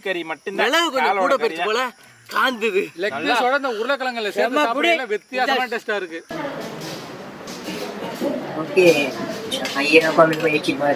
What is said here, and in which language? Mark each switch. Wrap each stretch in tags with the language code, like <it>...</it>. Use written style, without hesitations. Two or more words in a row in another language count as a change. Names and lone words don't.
<ta>கறி மட்டும்தான் மிளகு கொஞ்சம் கூட போயிடுச்சு போல காந்துது</ta> <en>leg piece</en> <ta>இந்த உருளைக்கிழங்குல சேர்த்து சாப்பிடல வித்தியாசமான டேஸ்டா இருக்கு</ta> <hi>ओके ये ना कमेंट में एक चीज बहुत</hi>